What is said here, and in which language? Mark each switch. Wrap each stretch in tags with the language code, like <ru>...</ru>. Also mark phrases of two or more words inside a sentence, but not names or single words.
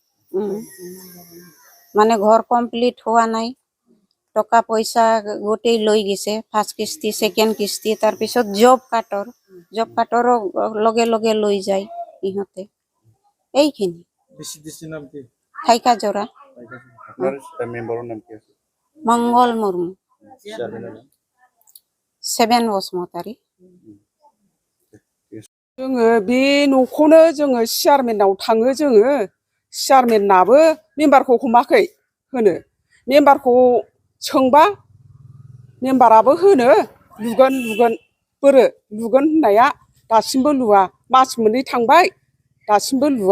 <as>মানে ঘৰ কমপ্লিট হোৱা নাই টকা পইচা গোটেই লৈ গৈছে ফাৰ্ষ্ট কিস্তি সেকেন্ড কিস্তি তাৰপিছত জব কাৰ্ডৰ লগে লগে লৈ যায় ইহঁতে এইখিনি থাইকাজৰা মংগল মুৰ্মু 7 বসুমतारी</as> <brx>जोङो बे न'खौनो जोङो चेयारमेनाव थाङो जोङो चेयारमेनाबो मेम्बारखौ हमाखै होनो मेम्बारखौ सोंबा मेम्बाराबो होनो लुगोन बोरो लुगोन होननाया दासिमबो लुवा मास मोननै थांबाय दासिमबो लुवा</brx>